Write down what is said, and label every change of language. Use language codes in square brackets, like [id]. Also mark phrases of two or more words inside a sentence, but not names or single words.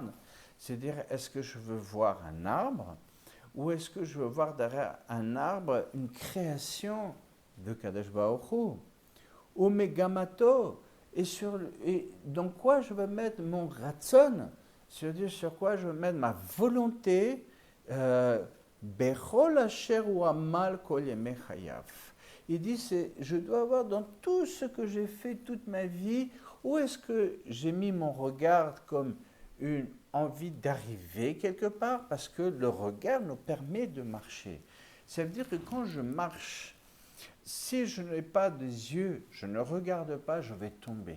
[fr] C'est-à-dire, est-ce que je veux voir un arbre ou est-ce que je veux voir derrière un arbre une création de Kadosh Baruch Hu? Ou Megamato, et dans quoi je veux mettre mon ratson, c'est-à-dire sur quoi je veux mettre ma volonté, [he] בכל אשר הוא עמל כל ימי חייו. [fr] Il dit, je dois avoir dans tout ce que j'ai fait toute ma vie, où est-ce que j'ai mis mon regard comme envie d'arriver quelque part parce que le regard nous permet de marcher. Ça veut dire que quand je marche, si je n'ai pas des yeux, je ne regarde pas, je vais tomber.